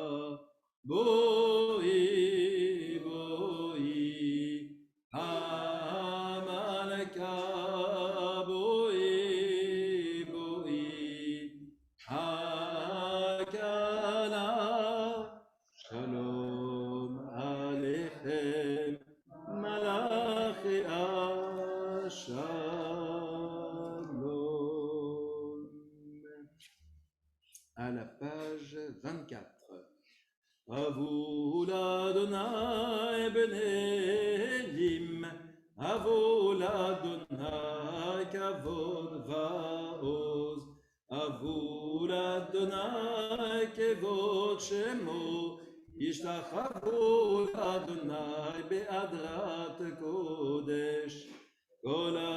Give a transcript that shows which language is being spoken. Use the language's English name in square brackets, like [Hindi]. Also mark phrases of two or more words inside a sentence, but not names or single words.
[Hebrew] בואי בואי המלכה, שלום עליכם מלאכי השלום. [French] À la page 24. [Hebrew] הבו לאדני בני אלים, הבו לאדני כבוד ועז, הבו לאדני כבוד שמו, ישתחוו לאדוני בהדרת קודש, כל